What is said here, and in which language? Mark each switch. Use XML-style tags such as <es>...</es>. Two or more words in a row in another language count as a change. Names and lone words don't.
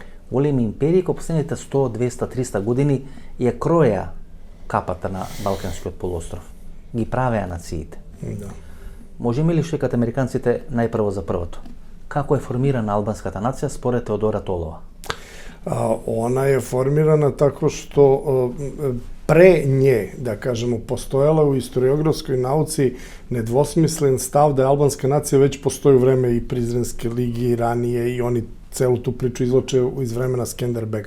<mk>Големи империи кои последните 100, 200, 300 години ја кроеа капата на Балканскиот полуостров. Ги правеа нациите. Да. Можеме ли шекат американците најпрво за првото? Како е формирана албанската нација според Теодора Толова?</mk> <sr>Ona je formirana tako što pre nje, da kažemo, postojala u historiografskoj nauci nedvosmislen stav da je albanska nacija već postoji u vreme i Prizrenske ligi i ranije i oni celu tu priču izloče iz vremena Skenderbega.</sr>